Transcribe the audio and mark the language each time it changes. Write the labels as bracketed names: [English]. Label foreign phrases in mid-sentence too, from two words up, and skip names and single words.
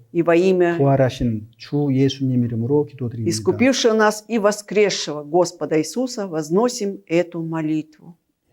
[Russian] и во имя [Korean] 부활하신 주 예수님 이름으로 기도드립니다. [Russian] искупившего нас и воскресшего Господа Иисуса возносим эту молитву.